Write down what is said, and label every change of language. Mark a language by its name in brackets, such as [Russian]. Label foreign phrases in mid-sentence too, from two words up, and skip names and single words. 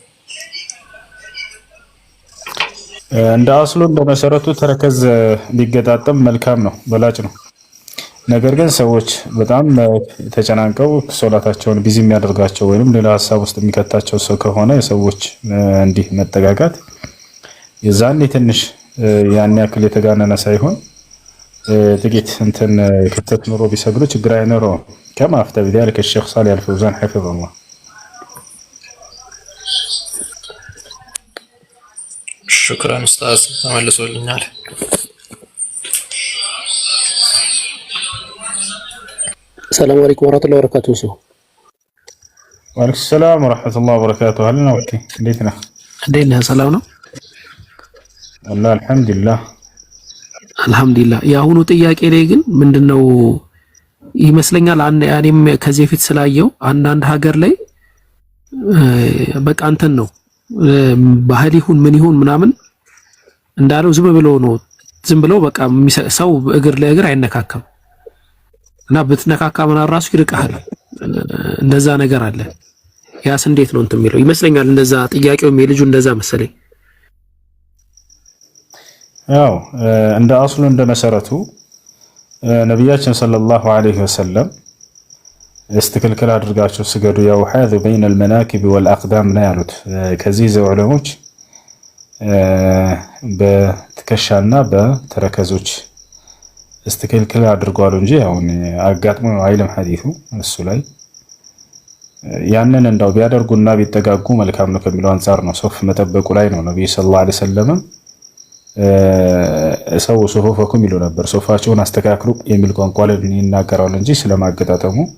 [Amharic] እንደ አስሉ እንደመሰረቱ ተረከዝ ሊገጣጠም መልካም ነው በላጭ ነው ነገር ግን ሰዎች በጣም ተጨናንቀው ሶላታቸውን ቢዚ የሚያደርጋቸው ወይንም ሌላ ሐሳብ ውስጥ የሚከታቸው ሰው ከሆነ የሰዎች እንዲህ መጠጋጋት የዛኔ ትንሽ ያን ያክል የተጋነነ ሳይሆን ጥቂት እንትን ክፍተት ኑሮ ቢሰግዱ ችግር አይኖረው [Arabic] كما افتى بذلك الشيخ صالح الفوزان حفظه الله شكرا استاذ ተመልሶልኛል السلام عليكم ورحمة الله وبركاته وعليكم السلام ورحمة الله وبركاته هلنا وكي ليتنا دينا سلام ነው والله الحمد لله [Amharic] የአሁኑ ጥያቄ ላይ ግን ምንድነው ይመስለኛል እኔም ከዚህ በፊት ስላየው አንዳንድ ሀገር ላይ በቃ አንተን ነው ባህል ይሁን ምን ይሁን ምናምን እንዳለው ዝም ብለው በቃ ሰው እግር ለእግር አይነካከም እና ብትነካካ ምናምን ራሱ ይርቃል። እንደዛ ነገር አለ። ያስ እንዴት ነው እንትን የሚለው ይመስለኛል። እንደዛ ጥያቄውም የልጁ እንደዛ መሰለኝ። ያው እንደ አስሉ እንደ መሰረቱ ነብያችን [Arabic] صلى الله عليه وسلم [Amharic] استكلكل አድርጋቸው ስገዱ ያው [Arabic] حاذ بين المناكب والأقدام [Amharic] ነው ያሉት። ከዚህ ዘዑለሞች በትከሻና በተረከዞች استكلكل አድርጓሉ እንጂ ያው አጋጥሞ አይልም ሐዲሱ እሱ ላይ ያንን እንዳው ቢያደርጉና ቢጠጋጉ መልካም ነው ከሚለው አንፃር ነው። ሶፍ መጠበቁ ላይ ነው ነብዩ [Arabic] صلى الله عليه وسلم سووا صفوفكم [Amharic] ይሉ ነበር። ሶፋቸውን አስተካክሉ የሚል ቋንቋ ላይ ይናገራሉ እንጂ ስለማገጣጠሙ